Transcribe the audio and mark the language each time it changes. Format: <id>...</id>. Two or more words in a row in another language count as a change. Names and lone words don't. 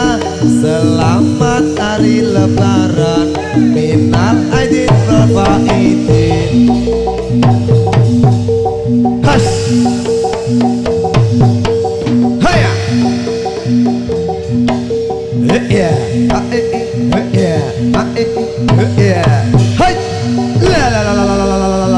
<id>Selamat hari lebaran, minal aidin wal faizin. Hush. Haya. Yeah. Yeah. Yeah. Hai. La la la la la la la la.</id>